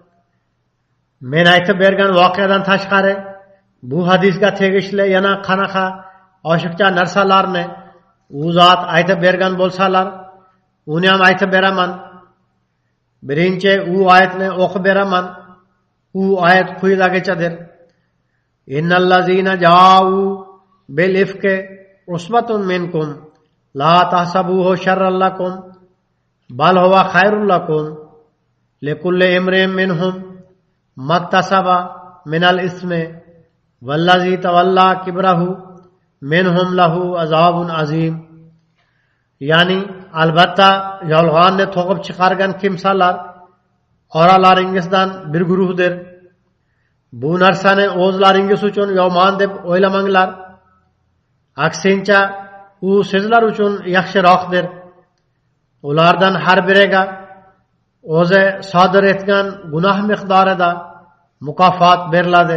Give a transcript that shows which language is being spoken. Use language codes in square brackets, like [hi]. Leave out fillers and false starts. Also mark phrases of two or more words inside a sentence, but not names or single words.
[uz] Men aytib bergan voqeadan tashqari bu hadisga tegishli yana qanaqa oshiqcha narsalarni u zot aytib bergan bo'lsalar, uni ham aytib beraman. Birinchi u oyatni o'qib beraman. U oyat quyidagichadir. [ar] إن الذين جاءوا بالإفك عصبة منكم لا تحسبوه شرا لكم بل هو خير لكم لكل امرئ منهم ما اكتسب من الإثم والذي تولى كبره منهم له عذاب عظيم. [uz] ya'ni albatta yolg'on to'g'ib chiqargan kimsalar oralaringizdan bir guruhdir. Bu narsani o'zlaringiz uchun yomon deb o'ylamanglar. Aksincha, u sizlar uchun yaxshiroqdir. Ulardan har biriga o'zi sodir etgan gunoh miqdorida mukofot beriladi.